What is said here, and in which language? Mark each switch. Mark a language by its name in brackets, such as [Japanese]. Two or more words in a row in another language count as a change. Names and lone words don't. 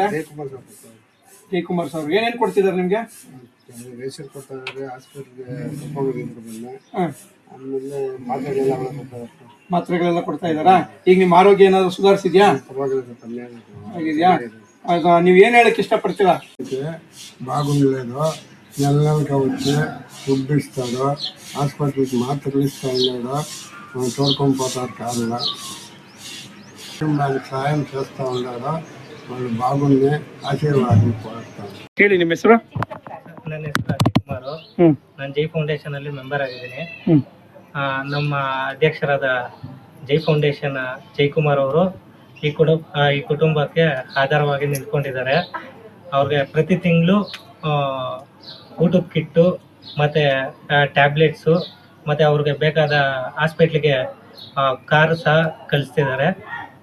[Kannada] ಜಯಕುಮಾರ್ ಸರ್ ಏನೇನು ಕೊಡ್ತಿದ್ದಾರೆ ನಿಮ್ಗೆ? ಮಾತ್ರೆಗಳೆಲ್ಲ ಕೊಡ್ತಾ ಇದ್ದಾರಾ? ಈಗ ನಿಮ್ಮ ಆರೋಗ್ಯ ಏನಾದ್ರು ಸುಧಾರಿಸಿದ್ಯಾ? ಆಗಿದ್ಯಾ? ನೀವು ಏನ್ ಹೇಳಕ್ ಇಷ್ಟಪಡ್ತೀರಾ? [Telugu] బాగుండలేదు. నెలలకు వచ్చి ఫుడ్ ఇస్తాడు, హాస్పిటల్కి మాత్రలు ఇస్తా ఉన్నాడు, తోడుకొని పోతారు కారులో. దానికి సాయం చేస్తూ ఉన్నాడు. వాళ్ళు బాగుంది, ఆశీర్వాదం కోరుతాను. [Kannada] ಹೇಳಿ ನಿಮ್ಮ ಹೆಸರು? ನನ್ನ ಹೆಸರು ಅಜಯ್ ಕುಮಾರ್. ನಾನು ಜೈ ಫೌಂಡೇಶನ್ ಅಲ್ಲಿ ಮೆಂಬರ್ ಆಗಿದ್ದೀನಿ. ನಮ್ಮ ಅಧ್ಯಕ್ಷರಾದ ಜೈ ಫೌಂಡೇಶನ್ ಜಯಕುಮಾರ್ ಅವರು ಈ ಕುಟುಂಬಕ್ಕೆ ಆಧಾರವಾಗಿ ನಿಂತ್ಕೊಂಡಿದ್ದಾರೆ. ಅವ್ರಿಗೆ ಪ್ರತಿ ತಿಂಗಳು ಊಟದ ಕಿಟ್ಟು ಮತ್ತು ಟ್ಯಾಬ್ಲೆಟ್ಸು ಮತ್ತು ಅವ್ರಿಗೆ ಬೇಕಾದ ಹಾಸ್ಪಿಟ್ಲಿಗೆ ಕಾರು ಸಹ ಕಳಿಸ್ತಿದ್ದಾರೆ.